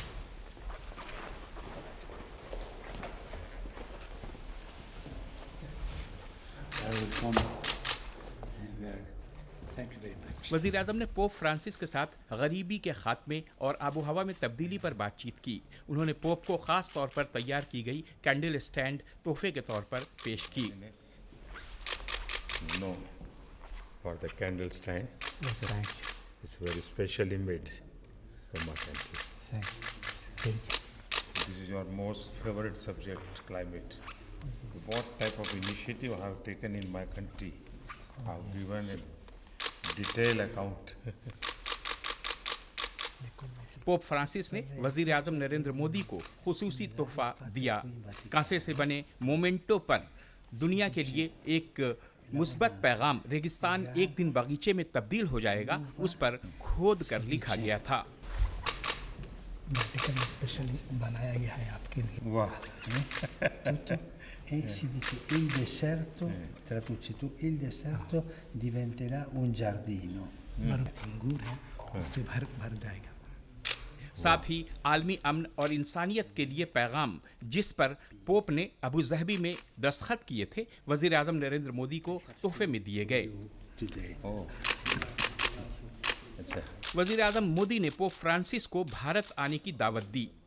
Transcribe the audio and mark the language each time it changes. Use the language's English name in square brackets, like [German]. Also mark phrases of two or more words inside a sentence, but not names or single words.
[Urdu] وزیر اعظم نے پوپ فرانسس کے ساتھ غریبی کے خاتمے اور آب و ہوا میں تبدیلی پر بات چیت کی. انہوں نے پوپ کو خاص طور پر تیار کی گئی [English] candle stand [Urdu] تحفے کے طور پر پیش کی. [English] No, for the candle stand. Yes, thank you. It's very specially made for my country. Thank you. Thank you. This is your most favorite subject, climate. What type of initiative I have taken in my country? I have given a detailed account. [Urdu] پوپ فرانسس نے وزیر اعظم نریندر مودی کو خصوصی تحفہ دیا. کانسے سے بنے مومینٹو پر دنیا کے لیے ایک مثبت پیغام ریگستان ایک دن باغیچے میں تبدیل ہو جائے گا، اس پر کھود کر لکھا گیا تھا. ویٹیکن اسپیشلی بنایا گیا ہے آپ کے لیے. Wow. [Italian] E si dice il deserto, traduci tu, il deserto diventerà un giardino. [Urdu] انگور ہے، اس سے بھر جائے گا. ساتھ ہی عالمی امن اور انسانیت کے لیے پیغام، جس پر پوپ نے ابو ظہبی میں دستخط کیے تھے، وزیر اعظم نریندر مودی کو تحفے میں دیے گئے. وزیر اعظم مودی نے پوپ فرانسس کو بھارت آنے کی دعوت دی.